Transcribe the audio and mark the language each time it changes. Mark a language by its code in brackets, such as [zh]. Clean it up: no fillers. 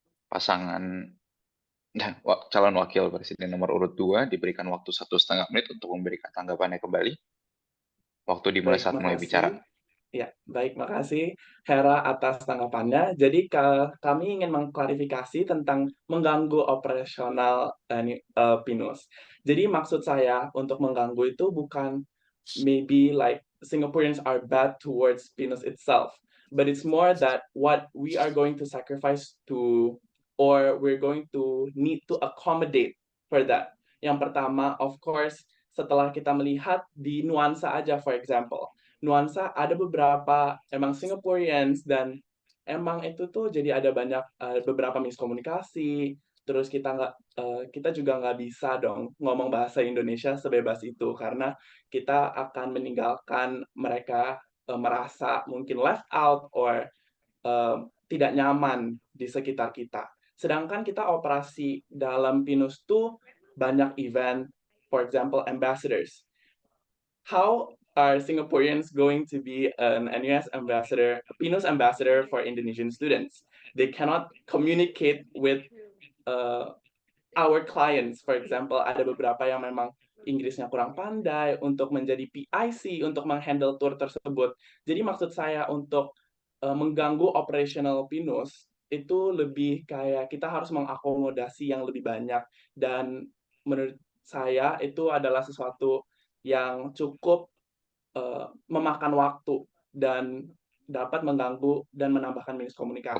[id] Pasangan calon wakil presiden nomor urut 2 diberikan waktu 1,5 menit untuk memberikan tanggapannya kembali. Waktu dimulai Baik, saat mulai bicara. Ya, baik, makasih Hera atas tanggapannya. Jadi kami ingin mengklarifikasi tentang mengganggu operasional PINUS. Jadi maksud saya untuk mengganggu itu bukan [en] maybe like Singaporeans are bad towards PINUS itself, but it's more that what we are going to sacrifice to, or we're going to need to accommodate for that. [id] Yang pertama, [en] of course, [id] setelah kita melihat di nuansa aja, [en] for example, [id] nuansa ada beberapa emang Singaporeans dan emang itu tuh jadi ada banyak beberapa miskomunikasi. Terus kita juga nggak bisa dong ngomong bahasa Indonesia sebebas itu karena kita akan meninggalkan mereka merasa mungkin [en] left out [id] or tidak nyaman di sekitar kita. Sedangkan kita operasi dalam PINUS tuh banyak event, [en] for example [id] ambassadors. [en] How are Singaporeans going to be an NUS ambassador, a PINUS ambassador for Indonesian students? They cannot communicate with our clients. For example, [id] ada beberapa yang memang Inggrisnya kurang pandai untuk menjadi PIC, untuk menghandle tour tersebut. Jadi maksud saya untuk mengganggu operational PINUS, itu lebih kayak kita harus mengakomodasi yang lebih banyak. Dan menurut saya itu adalah sesuatu yang cukup memakan waktu dan dapat mengganggu dan menambahkan miskomunikasi.